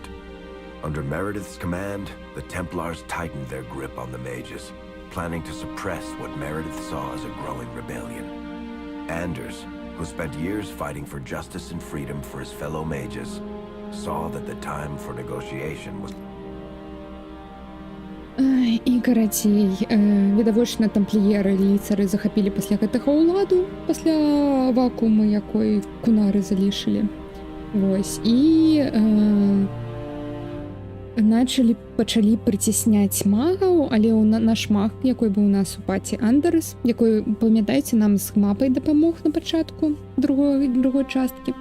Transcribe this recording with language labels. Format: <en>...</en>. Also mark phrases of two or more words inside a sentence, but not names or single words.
<en>Under Meredith's command, the Templars tightened their grip on the mages, planning to suppress what Meredith saw as a growing rebellion. Anders, who spent years fighting for justice and freedom for his fellow mages, saw that the time for negotiation was.</en> <be>І карацей, відавочна тампліеры ліцары захапілі пасля гэтага ўладу, пасля вакууму, якой Кунары залішылі. Вось. І пачалі прыцісняць магаў, але наш маг, якой быў у нас у паці Андерс, якой, памятаеце, нам з мапай дапамог на пачатку другой часткі.</be>